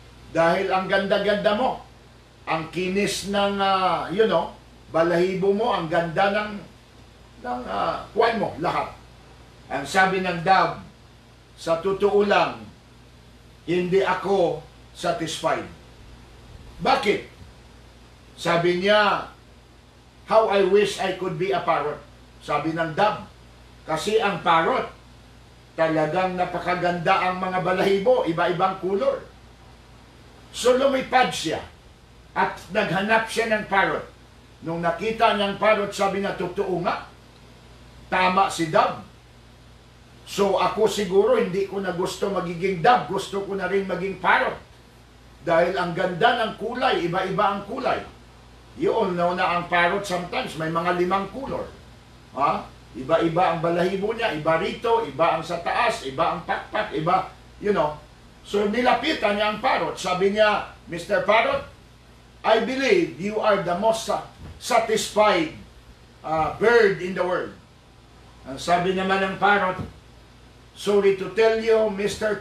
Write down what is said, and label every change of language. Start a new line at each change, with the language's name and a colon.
Filipino: Dahil ang ganda-ganda mo, ang kinis ng, balahibo mo, ang ganda ng kuwan mo, lahat. Ang sabi ng dove, sa totoo lang, hindi ako satisfied. Bakit? Sabi niya,
English: how I wish I could be a parrot.
Filipino: Sabi ng dove. Kasi ang parrot, talagang napakaganda ang mga balahibo, iba-ibang kulor. So lumipad siya at naghanap siya ng parrot. Nung nakita niyang parrot, sabi niya, totoo nga, tama si dove. So ako siguro hindi ko na gusto magiging dove, gusto ko na rin maging parrot. Dahil ang ganda ng kulay, iba-iba ang kulay.
English: You all know
Filipino: na ang parrot sometimes may mga 5 kulor. Iba-iba ang balahibo niya, iba rito, iba ang sa taas, iba ang pakpak, iba, So nilapitan niya ang parrot. Sabi niya, Mr.
English: Parrot, I believe you are the most satisfied bird in the world.
Filipino: Ang sabi naman ng parrot,
English: sorry to tell you,
Filipino: Mr.